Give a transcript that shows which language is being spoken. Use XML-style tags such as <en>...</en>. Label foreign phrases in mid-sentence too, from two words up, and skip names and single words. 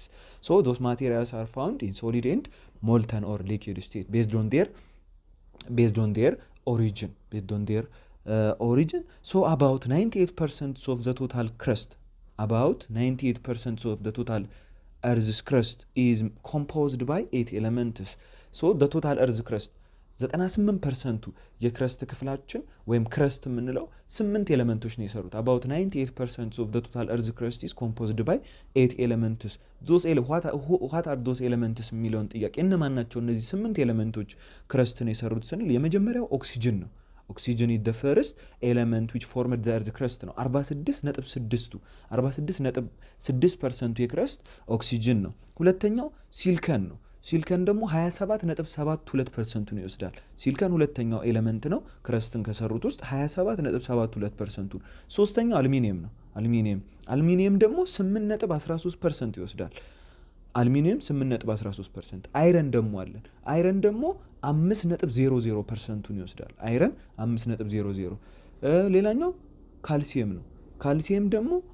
<en>so those materials are found in solid and molten or liquid state based on their origin. so about 98% of the total crust, about 98% of the total earth's crust is composed by 8 elements. so the total earth's crust 98%</en> <am>የክረስት ክፍላችን ወይም ክረስት የምንለው 8 ኤሌመንቶች ነው የሰሩት።</am> <en>about 98% of the total earth crust is composed by 8 elements. what are those elements</en> <am>የሚለውን ጥያቄ እነማን ናቸው እነዚህ 8 ኤሌመንቶች ክረስትን የሰሩት ስንል የመጀመሪያው ኦክሲጅን ነው።</am> <en>oxygen is the first element which formed the earth crust</en> <am>ነው። 46.6% የክረስት ኦክሲጅን ነው። ሁለተኛው ሲልከን ነው። ሲሊከን ደግሞ 27.72%ን ይወስዳል። ሲሊከን ሁለተኛው ኤሌመንት ነው ክረስትን ከሰሩት ውስጥ 27.72%ን። ሶስተኛው አልሚኒየም ነው። አልሚኒየም ደግሞ 8.13% ይወስዳል። አልሚኒየም 8.13%። አይረን ደግሞ አለን። አይረን ደግሞ 5.00%ን ይወስዳል። አይረን 5.00። ሌላኛው ካልሲየም ነው። ካልሲየም ደግሞ</am>